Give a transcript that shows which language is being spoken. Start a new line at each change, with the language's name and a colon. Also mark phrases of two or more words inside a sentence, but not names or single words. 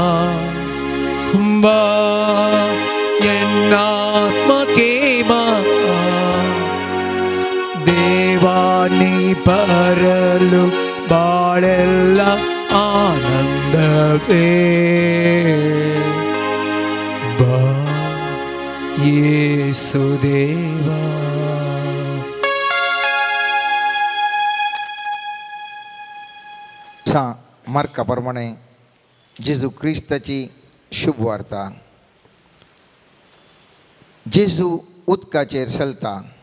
Kannada: ಬಾ ಎನ್ನಾತ್ಮಕ್ಕೆ ಬಾ ದೇವಾನಿ ಬರಲು ಬಾಳೆಲ್ಲ ಆನಂದವೇ ಬಾ ಯೇಸುದೇವಾ.
Konkani: मार्काप्रमाणे जेजू क्रिस्ताची शुभ वार्ता. जेजू उदकाचेर चलता.